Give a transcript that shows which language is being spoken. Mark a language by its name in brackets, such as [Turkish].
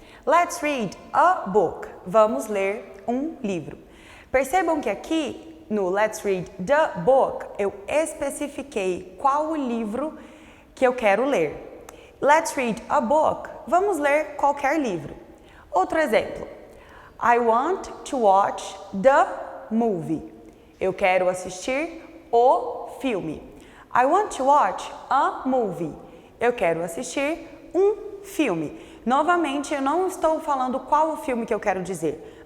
[English] Let's read a book. [Portuguese] Vamos ler um livro. Percebam que aqui no [English] let's read the book [Portuguese] eu especifiquei qual o livro que eu quero ler. [English] Let's read a book. [Portuguese] Vamos ler qualquer livro. Outro exemplo. [English] I want to watch the movie. [Portuguese] Eu quero assistir o filme. [English] I want to watch a movie. [Portuguese] Eu quero assistir um filme. Novamente, eu não estou falando qual o filme que eu quero dizer.